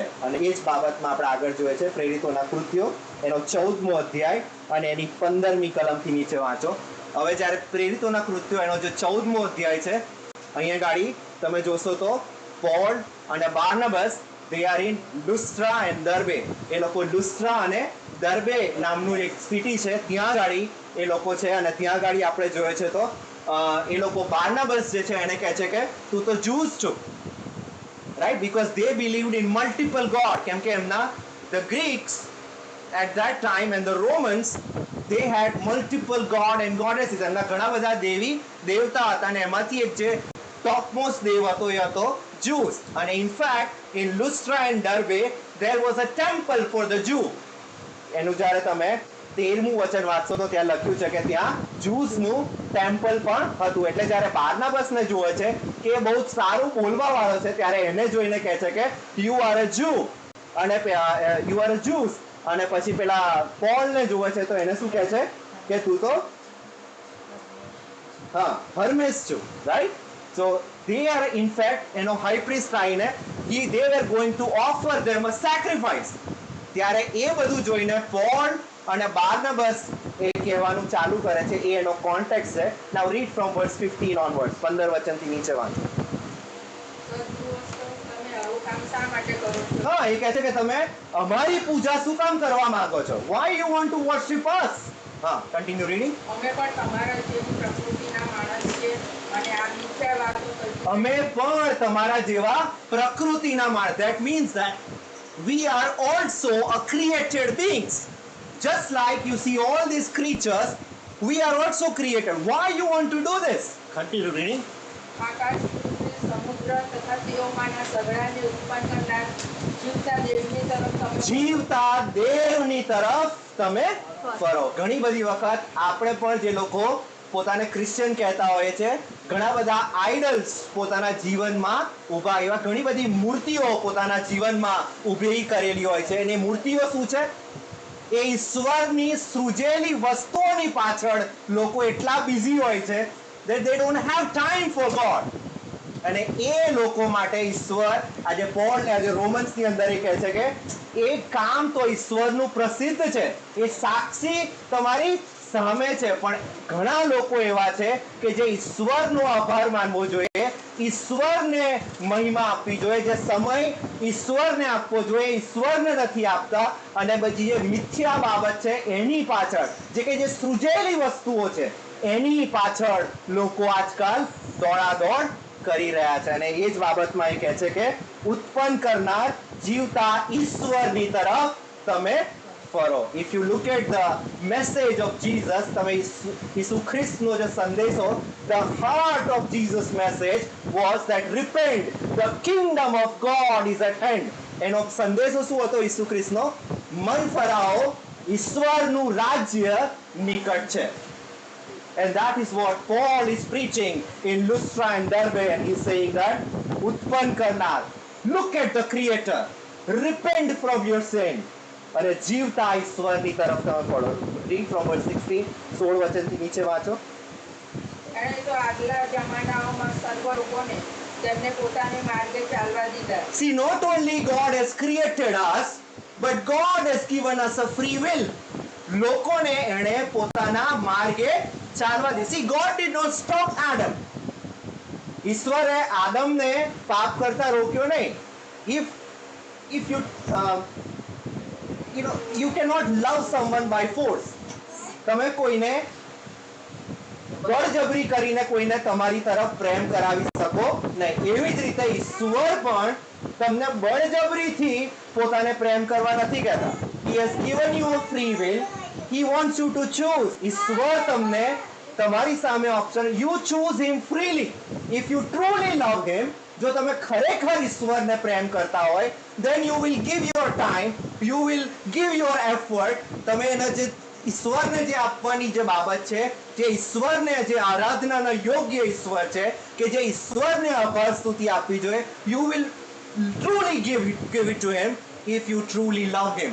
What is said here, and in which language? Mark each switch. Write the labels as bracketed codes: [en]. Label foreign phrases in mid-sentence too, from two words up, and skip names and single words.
[gu] અને એ જ બાબતમાં આપણે આગળ જોઈએ છે પ્રેરિતોના કૃત્યો એનો 14મો અધ્યાય અને એની 15મી કલમથી નીચે વાંચો. હવે જ્યારે પ્રેરિતોના કૃત્યો એનો જે 14મો અધ્યાય છે, અહીંયા ગાડી તમે જોશો તો પોલ અને બાર્નબસ [en] they are in [gu] લુસ્ટ્રા and દર્બે. એ લોકો લુસ્ટ્રા અને દર્બે નામનું એક સિટી છે, ત્યાં ગાડી એ લોકો છે. અને ત્યાં ગાડી આપણે જોઈએ છે તો એ લોકો બાર્નબસ જે છે એને કહે છે કે તું તો જૂસ છો, [en] right? Because they believed in multiple God. [gu] કેમ કે એમના [en] the Greeks at that time and the Romans, they had multiple God and goddesses. [gu] એમના ઘણા બધા દેવી દેવતા હતા અને એમાંથી એક જે ટોપમોસ્ટ દેવ હતો એ હતો Jews. અને [en] in fact in Lystra and Derbe there was a temple for the Jew. [gu] એનું જ્યારે તમે 13મું વચન વાંચશો તો ત્યાં લખ્યું છે કે ત્યાં જ્યુસનું ટેમ્પલ પણ હતું. એટલે જ્યારે બાર્નાબસને જુએ છે કે બહુ સારું બોલવા વાળો છે, ત્યારે એને જોઈને કહે છે કે [en] you are a Jew [gu] અને [en] you are a Zeus. [gu] અને પછી પેલા પોલને જુએ છે તો એને શું કહે છે કે તું તો હર્મેસ છું, રાઈટ? સો they are in fact એનો [en] high priest [gu] આવીને they were going to offer them a sacrifice. ત્યારે એ બધું જોઈને પોલ અને બાર્નબસ એ કહેવાનું ચાલુ કરે છે. એ એનો કોન્ટેક્સ્ટ છે. [en] Now read from verse 15 onwards. [gu] 15 વચનથી નીચે વાંચો. હા, એ કહે છે કે તમે અમારી પૂજા શું કામ કરવા માંગો છો? [en] Why you want to worship us? હા, continue reading. [gu] અમે પણ તમારા જેવી પ્રકૃતિના માણસ છીએ અને આ મિથ્યા વાતો કલ્પિત. અમે પણ તમારા જેવા પ્રકૃતિના માણસ. [en] That means that we are also a created beings. Just like you see all these creatures, we are also created. Why you want to do this? Continue reading. [gu] આકાશ, પૃથ્વી, સમુદ્ર તથા તેઓમાંના સઘળાને ઉત્પન્ન કરનાર જીવતા દેવની તરફ તમે જીવતા દેવની તરફ તમે ફરો. ઘણી બધી વખત આપણે પણ જે લોકો પોતાને ક્રિશ્ચિયન કહેતા હોય છે, ઘણા બધા આઇડલ્સ પોતાના જીવનમાં ઊભા, એવા ઘણી બધી મૂર્તિઓ પોતાના જીવનમાં ઊભી કરેલી હોય છે. અને મૂર્તિઓ શું છે? એ ઈશ્વરની સૃજેલી વસ્તુઓની પાછળ લોકો એટલા બિઝી હોય છે [en] that they don't have time for God. [gu] અને એ લોકો માટે ઈશ્વર, આજે પોલ ને આજે રોમન્સની અંદર એ કહે છે કે એ કામ તો ઈશ્વરનું પ્રસિદ્ધ છે, એ સાક્ષી તમારી સામે છે. પણ ઘણા લોકો એવા છે કે જે ઈશ્વરનો આભાર માનવો જોઈએ, ઈશ્વરને મહિમા આપવી જોઈએ, જે સમય ઈશ્વરને આપવો જોઈએ, ઈશ્વરને નથી આપતા. અને બધી જે મિથ્યા બાબત છે એની પાછળ, જે સૃજેલી વસ્તુઓ છે એની પાછળ લોકો આજકાલ દોડાદોડ કરી રહ્યા છે. અને એ જ બાબતમાં એ કહે છે કે ઉત્પન્ન કરનાર જીવતા ઈશ્વરની તરફ તમે ફરો. [en] If you look at the message of Jesus, [gu] તમે ઈસુ ખ્રિસ્તનો જે સંદેશો, [en] the heart of Jesus' message was that repent, the kingdom of God is at hand. [gu] એનો સંદેશો શું હતો ઈસુ ખ્રિસ્તનો? મન ફરાવો, ઈશ્વરનું રાજ્ય નિકટ છે. [en] And that is what Paul is preaching in Lystra and Derbe, and he's saying that [gu] ઉત્પન્ન કરનાર, [en] look at the creator, repent from your sin, [gu] અને જીવતા ઈશ્વરની તરફ તમે પડો. [en] Read from verse 16, 16 [gu] વચનથી નીચે વાંચો. એણે તો આગલા જમાનાઓમાં સર્વ લોકોને તેમને પોતાને માર્ગે ચાલવા દીધા. [en] See, not only God has created us, but God has given us a free will. [gu] લોકોને એણે પોતાના માર્ગે ચાલવા દીધી. [en] See, God did not stop Adam. [gu] ઈશ્વરે આદમને પાપ કરતા રોક્યો નહીં. [en] If you cannot love someone by force. [gu] તમે કોઈને બળજબરી કરીને કોઈને તમારી તરફ પ્રેમ કરાવી શકો નહીં. એવી જ રીતે ઈશ્વર પણ તમને બળજબરીથી પોતાને પ્રેમ કરવા નથી કહેતા. [en] He has given you a free will. He wants you to choose. [gu] ઈશ્વર તમને તમારી સામે ઓપ્શન, [en] you choose him freely. If you truly love him, [gu] જો તમે ખરેખર ઈશ્વરને પ્રેમ કરતા હોય, [en] then you will give your time, you will give your effort. [gu] તમે એના જે ઈશ્વરને જે આપવાની જે બાબત છે, જે ઈશ્વરને જે આરાધનાનો યોગ્ય ઈશ્વર છે, કે જે ઈશ્વરને આભાર સ્તુતિ આપવી જોઈએ, [en] you will truly give it to him if you truly love him.